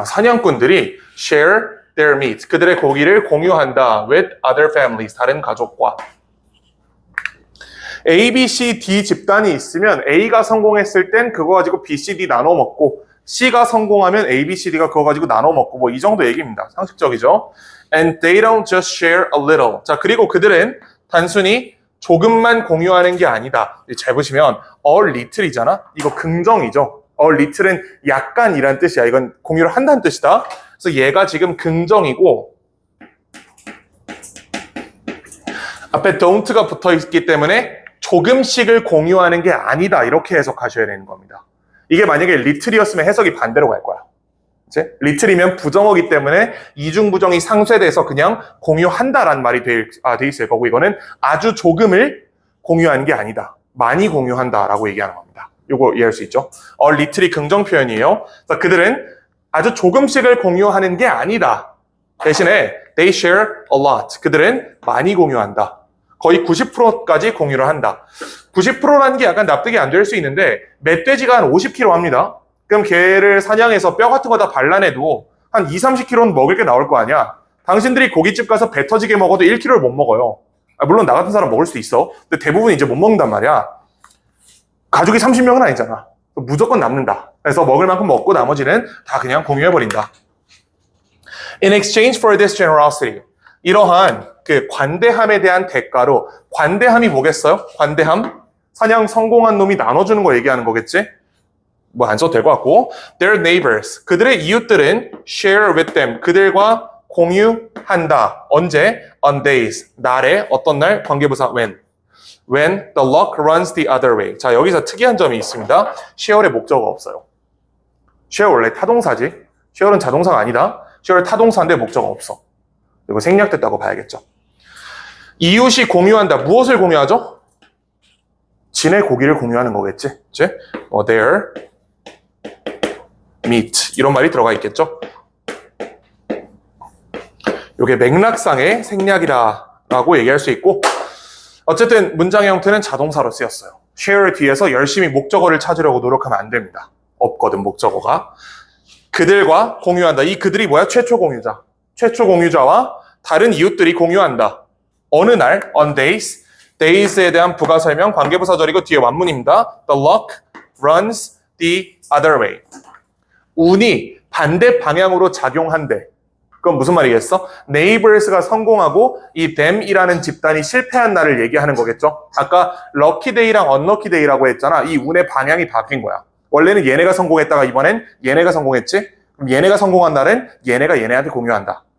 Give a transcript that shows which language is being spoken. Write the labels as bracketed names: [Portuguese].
[Korean] 사냥꾼들이 [English] share their meat. [Korean] 그들의 고기를 공유한다. [English] with other families. [Korean] 다른 가족과. A, B, C, D 집단이 있으면 A가 성공했을 땐 그거 가지고 B, C, D 나눠 먹고 C가 성공하면 A, B, C, D가 그거 가지고 나눠 먹고 뭐 이 정도 얘기입니다. 상식적이죠. [English] And they don't just share a little. [Korean] 자, 그리고 그들은 단순히 조금만 공유하는 게 아니다. 잘 보시면 a little이잖아. 이거 긍정이죠. a little은 약간이란 뜻이야. 이건 공유를 한다는 뜻이다. 그래서 얘가 지금 긍정이고 앞에 don't가 붙어 있기 때문에 조금씩을 공유하는 게 아니다. 이렇게 해석하셔야 되는 겁니다. 이게 만약에 little이었으면 해석이 반대로 갈 거야. 그치? little이면 부정어기 때문에 이중부정이 상쇄돼서 그냥 공유한다라는 말이 돼 있을 거고 이거는 아주 조금을 공유하는 게 아니다. 많이 공유한다라고 얘기하는 겁니다. 요거 이해할 수 있죠? little이 긍정 표현이에요. 그래서 그들은 아주 조금씩을 공유하는 게 아니다. 대신에 [English] they share a lot. [Korean] 그들은 많이 공유한다. 거의 90%까지 공유를 한다. 90%라는 게 약간 납득이 안 될 수 있는데 멧돼지가 한 50kg 합니다. 그럼 걔를 사냥해서 뼈 같은 거 다 발라내도 한 20-30kg는 먹을 게 나올 거 아니야. 당신들이 고깃집 가서 배 터지게 먹어도 1kg를 못 먹어요. 물론 나 같은 사람 먹을 수도 있어. 근데 대부분 이제 못 먹는단 말이야. 가족이 30명은 아니잖아. 무조건 남는다. 그래서 먹을 만큼 먹고 나머지는 다 그냥 공유해버린다. [English] In exchange for this generosity, [Korean] 이러한 그 관대함에 대한 대가로, 관대함이 뭐겠어요? 관대함? 사냥 성공한 놈이 나눠주는 거 얘기하는 거겠지? 뭐 안 써도 될 것 같고. [English] Their neighbors, [Korean] 그들의 이웃들은 [English] share with them, [Korean] 그들과 공유한다. 언제? [English] On days, [Korean] 날에, 어떤 날? 관계부사 when. [English] When the luck runs the other way. [Korean] 자, 여기서 특이한 점이 있습니다. share의 목적어가 없어요. share 원래 타동사지. share는 자동사가 아니다. share 타동사인데 목적어가 없어. 이거 생략됐다고 봐야겠죠. 이웃이 공유한다. 무엇을 공유하죠? 진의 고기를 공유하는 거겠지. 그치? [English] their meat. [Korean] 이런 말이 들어가 있겠죠. 이게 맥락상의 생략이라고 얘기할 수 있고 어쨌든 문장의 형태는 자동사로 쓰였어요. share 뒤에서 열심히 목적어를 찾으려고 노력하면 안 됩니다. 없거든, 목적어가. 그들과 공유한다. 이 그들이 뭐야? 최초 공유자. 최초 공유자와 다른 이웃들이 공유한다. 어느 날, on days, days에 대한 부가 설명, 관계부사절이고 뒤에 완문입니다. [English] The luck runs the other way. [Korean] 운이 반대 방향으로 작용한대. 그건 무슨 말이겠어? neighbors가 성공하고 이 them이라는 집단이 실패한 날을 얘기하는 거겠죠? 아까 lucky day랑 unlucky day라고 했잖아. 이 운의 방향이 바뀐 거야. 원래는 얘네가 성공했다가 이번엔 얘네가 성공했지? 그럼 얘네가 성공한 날은 얘네가 얘네한테 공유한다.